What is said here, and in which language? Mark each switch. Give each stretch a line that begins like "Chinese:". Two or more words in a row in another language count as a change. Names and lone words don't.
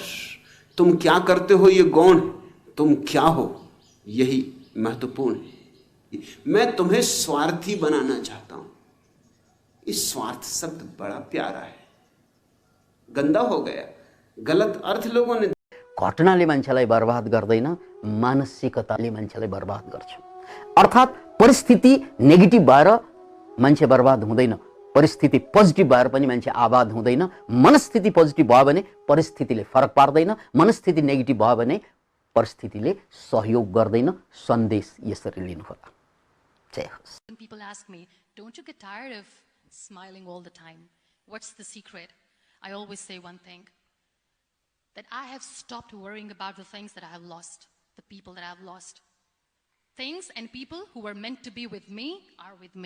Hindi: तुम क्या करते हो ये गौण है, तुम क्या हो यही महत्वपूर्ण है। मैं तुम्हें स्वार्थी बनाना चाहता हूं। इस स्वार्थ शब्द बड़ा प्यारा है, गंदा हो गया, गलत अर्थ लोगों ने।
Nepali: घटनाले मान्छेलाई बर्बाद गर्दैन, मानसिकताले मान्छेलाई बर्बाद गर्छ। अर्थात् परिस्थिति नेगेटिभ भएर मान्छे बर्बाद हुँदैन, परिस्थिति पोजिटिभ भएर पनि मान्छे आबाद हुँदैन। मनस्थिति पोजिटिभ भयो भने परिस्थितिले फरक पार्दैन, मनस्थिति नेगेटिभ भयो भने परिस्थितिले सहयोग गर्दैन। सन्देश यसरी लिनुहोला। जय होस्।
English: When people ask me, don't you get tired of smiling all the time? What's the secret? I always say one thing, that I have stopped worrying about the things that I have lost, the people that I have lost. Things and people who were meant to be with me are with me.